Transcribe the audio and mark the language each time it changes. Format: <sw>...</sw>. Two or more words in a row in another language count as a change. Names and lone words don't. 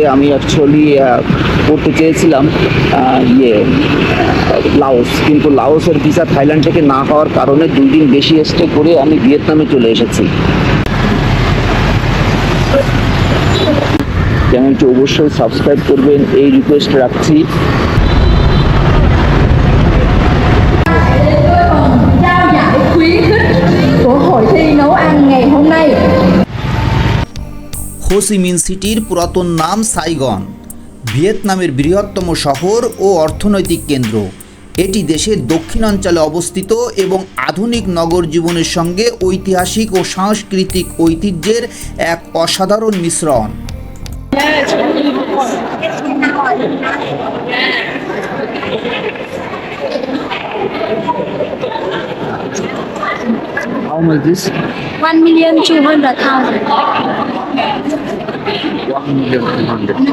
<bn>আমি অ্যাকচুয়ালি করতে চেয়েছিলাম লাওস, কিন্তু লাওসের ভিসা থাইল্যান্ড থেকে না হওয়ার কারণে 2 দিন বেশি স্টে করে আমি ভিয়েতনামে চলে এসেছি। চ্যানেলটি অবশ্যই সাবস্ক্রাইব করবেন, এই রিকোয়েস্ট রাখছি।</bn> <vi>Trao giải khuyến khích của hội thi nấu ăn ngày hôm nay.</vi> <bn>হো চি মিন সিটির পুরাতন নাম সাইগন, ভিয়েতনামের বৃহত্তম শহর ও অর্থনৈতিক কেন্দ্র। এটি দেশের দক্ষিণাঞ্চলে অবস্থিত এবং আধুনিক নগর জীবনের সঙ্গে ঐতিহাসিক ও সাংস্কৃতিক ঐতিহ্যের এক অসাধারণ মিশ্রণ।</bn> <en>How much this? 1,200,000. 1,200,000.</en>